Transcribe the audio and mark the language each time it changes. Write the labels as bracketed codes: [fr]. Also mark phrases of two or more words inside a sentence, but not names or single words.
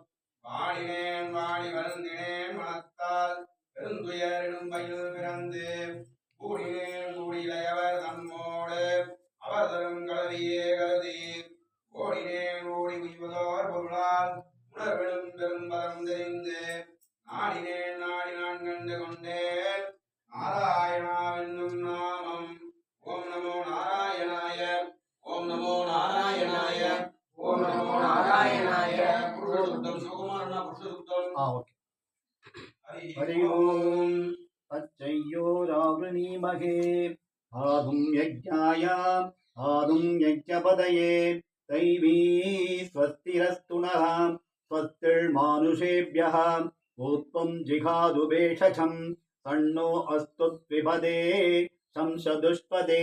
[ta] பாடினேன் வாடி வருந்தினேன் மனத்தால் பெருந்துயரிடும் பயில் பிறந்து கூடினேன் கூடியிலையவர் தம்மோடு அவர் தரும் கலவியே கருதி ஓடினேன் ஓடி உய்வதோர் பொருளால் உணர்விடும் பெரும் பரம் தெரிந்து அறிந்து நாடினேன் நாடி நான் கண்டு கொண்டேன் நாராயணாவென்னும் நாமம். [sa] ओम् नमो नारायणाय ओम् नमो नारायणाय ओम् नमो नारायणाय. [ta] புருஷசுத்தம் சிவகுமாரண்ணா புருஷசுத்தம். ஓகே. [sa] हरि ओम तच्चयोरावृणीमहे आदुं यज्ञाय आदुं यज्ञपदये दैवी स्वस्तिरस्तु नः स्वस्तिर्मानुषेभ्यः ऊत्वं जिघादु भेषजं तन्नो अस्तु द्विपदे शंसदुष्पदे.